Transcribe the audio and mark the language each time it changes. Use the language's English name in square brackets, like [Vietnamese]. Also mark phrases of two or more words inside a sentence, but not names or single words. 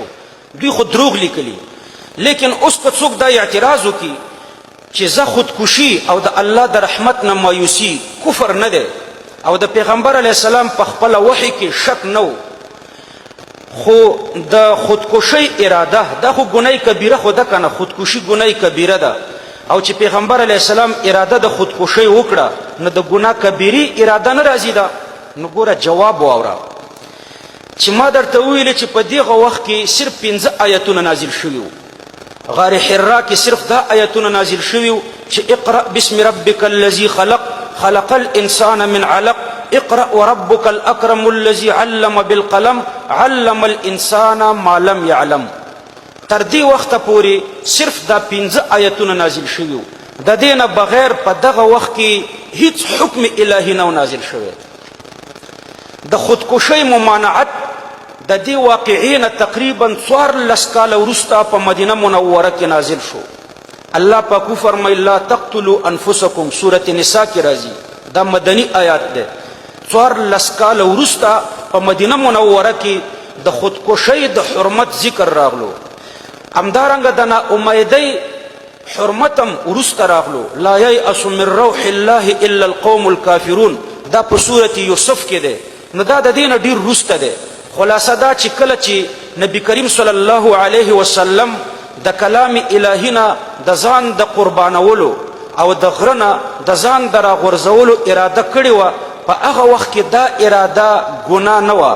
[Pashto] دوی خو دروغ لیکلي، لیکن اوس که څوک دا اعتراض وکړي چې زه خودکشي او د الله د رحمت نه مایوسي کفر نه دی، او د پیغمبر [Arabic] علیه السلام [Pashto] په خپل وحی کې شک نه و، خو د خودکشي اراده دا خو ګناه کبیره خو ده کنه، خودکشي ګناه کبیره ده، او چې پیغمبر [Arabic] علیه السلام [Pashto] اراده د خودکشي وکړه نو د ګناه کبیري اراده نه راځي ده. نو ګوره جواب واوره چې ما درته وویلې چې په دغه وخت کې صرف 15 آیتونه نازل شوي وو. غار حرا کې صرف دا آیتونه نازل شوي وو چې [Arabic] اقرأ باسم ربک الذي خلق خلق الانسان من علق اقرأ وربك الاكرم الذي علم بالقلم علم الانسان ما لم يعلم. [Pashto] تر دې وخته پورې صرف دا 15 آیتونه نازل شوي وو. د دې نه بغیر په دغه وخت کې هیڅ حکم الهي نه نازل شوی. د خودکشۍ ممانعت د دې واقعې نه تقریبا 14 کاله وروسته په مدینه منوره کې نازل شو. الله پاک فرمایي [Arabic] لا تقتلوا انفسکم، [Pashto] سورة نساء کې راځي، دا مدني آیات ده. 14 کاله وروسته په مدینه منوره کې د خودکشۍ د حرمت ذکر راغلو. همدارنګه د ناامیدۍ حرمتم وروسته راغلو. [Arabic] لا ییأس من روح الله الا القوم الکافرون، [Pashto] دا په سورة یوسف کې ده. نو دا د دې نه ډېر وروسته ده. خلاصه دا چې کله چې نبی کریم [Arabic] صلی الله علیه وسلم [Pashto] د کلام الهی نه د ځان د قربانولو او د غره نه د ځان د راغورځولو اراده کړې وه، په هغه وخت کې دا اراده ګناه نه وه.